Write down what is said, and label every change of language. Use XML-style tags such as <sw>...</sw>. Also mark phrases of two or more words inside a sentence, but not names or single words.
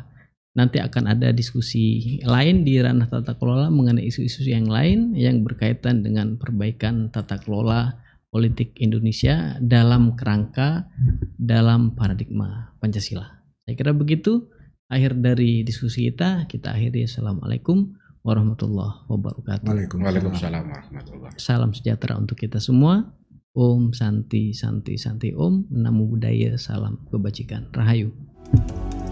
<id>Nanti akan ada diskusi lain di ranah tata kelola mengenai isu-isu yang lain yang berkaitan dengan perbaikan tata kelola politik Indonesia dalam kerangka, dalam paradigma Pancasila. Saya kira begitu akhir dari diskusi kita. Kita akhiri.</id> <ar>السلام عليكم ورحمة الله وبركاته. وعليكم السلام ورحمة الله وبركاته.</ar> <id>Salam sejahtera untuk kita semua.</id> <sa>ॐ शान्ति शान्ति शान्ति ॐ.</sa> <pi>Namo Buddhaya.</pi> <id>Salam kebajikan. Rahayu.</id>